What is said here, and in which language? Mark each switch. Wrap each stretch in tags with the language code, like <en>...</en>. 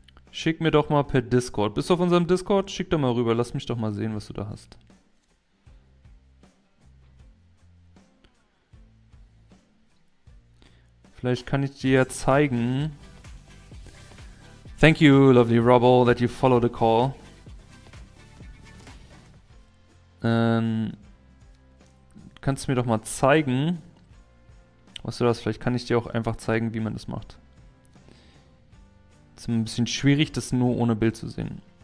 <de>Schick mir doch mal per Discord. Bist du auf unserem Discord? Schick doch mal rüber. Lass mich doch mal sehen, was du da hast. Vielleicht kann ich dir ja zeigen.</de> <en>Thank you, lovely Robbo, that you follow the call.</en> <de>Kannst du mir doch mal zeigen, was du das? Vielleicht kann ich dir auch einfach zeigen, wie man das macht. Ist ein bisschen schwierig, das nur ohne Bild zu sehen.</de>